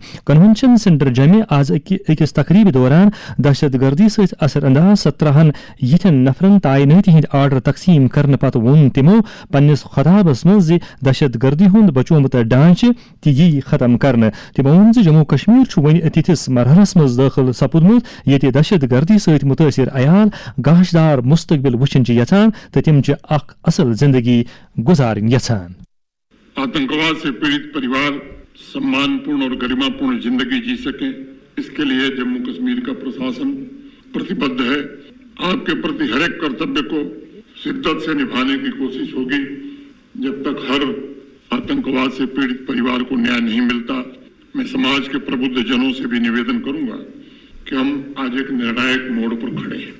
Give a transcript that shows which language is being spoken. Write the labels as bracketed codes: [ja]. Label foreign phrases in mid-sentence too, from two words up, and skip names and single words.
[en] convention centre [ks] جمع آز أکِس تقریبہِ دوران دہشت گردی ست اثر انداز 17 یِتھٮ۪ن نفرن تعینٲتی ہٕنٛدۍ آرڈر تقسیٖم کرنہٕ پتہٕ ووٚن تِمو پننِس خطابس منٛز زِ دہشت گردی ہند بچومت ڈانچہ تہ یی ختم کرنے. تمو وون زِ جموں کشمیر چھ ون تتھس مرحلس مز داخل سپودمت ییٚتہِ دہشت گردی ست متاثر عیال گاشدار مستقبل وچھن چھ یژھان تہٕ تم چھ اکھ اصل زندگی گزارن یژھان. [hi] आतंकवाद से पीड़ित परिवार सम्मानपूर्ण और गरिमापूर्ण जिंदगी जी सके, इसके लिए जम्मू कश्मीर का प्रशासन प्रतिबद्ध है. आपके प्रति हर एक कर्तव्य को शिद्दत से निभाने की कोशिश होगी. जब तक हर आतंकवाद से पीड़ित परिवार को न्याय नहीं मिलता, मैं समाज के प्रबुद्ध जनों से भी निवेदन करूंगा कि हम आज एक निर्णायक मोड़ पर खड़े हैं.